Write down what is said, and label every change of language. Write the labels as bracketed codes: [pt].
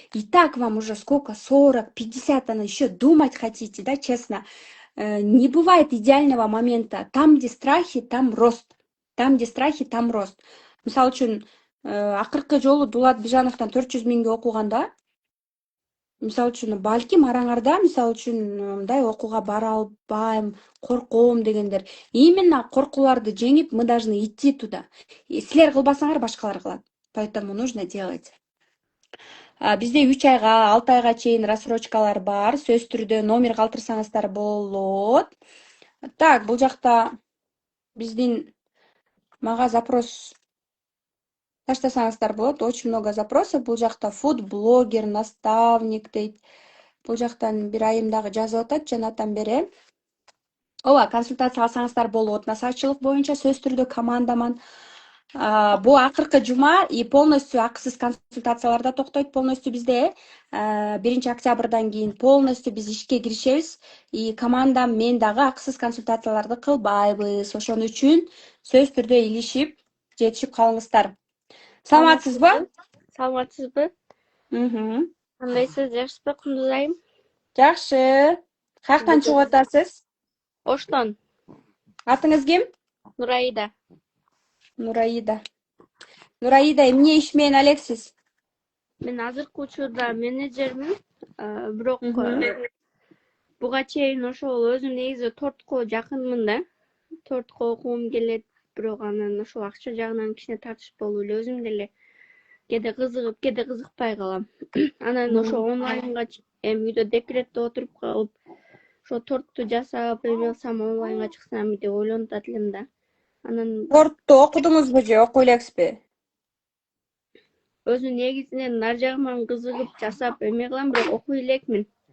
[ru] И так вам уже сколько, 40, 50, еще думать хотите, да, честно. Не бывает идеального момента. Там, где страхи, там рост. Там, где страхи, там рост. [ky] Мисалы үчүн, акыркы жолу Дулат Бижановдон 400 миңге окуганда, мисалы үчүн, балким араңарда, мисалы үчүн, мындай окууга бара албайм, корком дегендер. Именно коркууларды жеңип, [ru] мы должны идти туда. [ky] Силер кылбасаңар, башкалар кылат. [ru] Поэтому нужно делать. [ky] Бизде 3 айга, 6 айга чейин рассрочкалар бар. Сөзсүз түрдө номер калтырсаңыздар болот. Так, бул жакта биздин мага запрос таштасаңыздар болот. Очень много запросов. Бул жакта фуд-блогер, наставник дейт. Бул жактан бир айым дагы жазып атат жанатан бери. Ооба, консультация алсаңыздар болот. Насаачылык боюнча сөзсүз түрдө командаман. Бул акыркы жума и полностью акысыз консультацияларда токтойт. Полностью бизде 1-октябрдан кийин полностью биз ишке киришебиз. И командам мен дагы акысыз консультацияларды кылбайбыз. Ошон үчүн сөзсүз түрдө илишип, жетишип калыңыздар. Саламатсызбы? Саламатсызбы? Кандайсыз, жакшысызбы, Кундуз айым? Жакшы. Каяктан чыгып атасыз? Оштон. Атыңыз ким? Нураида. Нураида. Нураида, эмне иш менен алексиз? Мен азыркы учурда менеджермин, бирок буга чейин ошол өзүм негизи тортко жакынмын да. Тортко окугум келет, бирок анан ошол акча жагынан кичине тартыш болуп эле өзүм деле кээде кызыгып, кээде кызыкпай калам. Анан ошо онлайнга эми үйдө декретте отуруп калып, ошо торту жасап эме кылсам онлайнга чыксам деп ойлонуп атат элем да. Анан Торту окудуңузбу же окуй элексизби? өзү негизинен нар жагынан кызыгып жасап эме кылам, бирок окуй элекмин.